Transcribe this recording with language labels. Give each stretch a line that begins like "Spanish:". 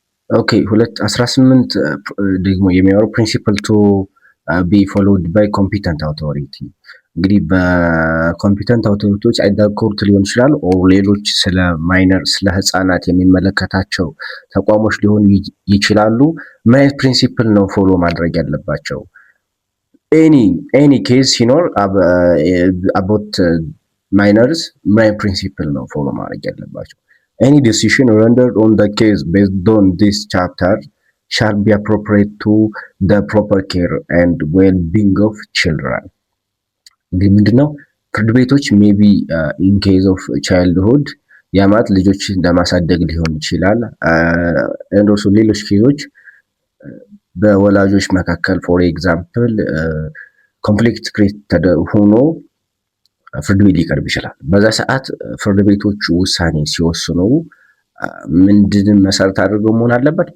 Amharic: ኦኬ 18 ደግሞ የሚያወሩ
English: ፕሪንሲፕል ቱ ቢ ፎሎውድ ባይ ኮምፒተንት አውቶሪቲ
Amharic: እንግዲህ በኮምፒተንት አውቶሪቲዎች አይደር ኮርት ሊሆን ይችላል ኦር ሌሎች ስለ ማይነር ስለ ህፃናት የሚመለከታቸው ተቋሞች ሊሆኑ ይችላሉ። ምን አይነት ፕሪንሲፕል ነው ፎሎ ማድረግ ያለባቸው? ኤኒ ኬዝ ሲኖር አባውት ማይነርስ ምን አይነት ፕሪንሲፕል ነው ፎሎ ማድረግ ያለባቸው?
English: Any decision rendered on the case based on this chapter shall be appropriate to the proper care and well-being of children.
Amharic: እንግዲህ ምንድነው ፍርድ ቤቶች ሜቢ ኢን ኬዝ ኦፍ ቻይልድሁድ ያ ማለት ልጆችን ለማሳደግ ሊሆን ይችላል። እንደሱ ሌሎች ኬዞች በወላጆች መካከል ፎር ኤግዛምፕል ኮንፍሊክት ክሬት ሆኖ ፍርድ ቤት ሊቀርብ ይችላል። በዛ ሰዓት ፍርድ ቤቶች ውሳኔ ሲወስኑ ምንድን መሰረት አድርገው መሆን አለበት?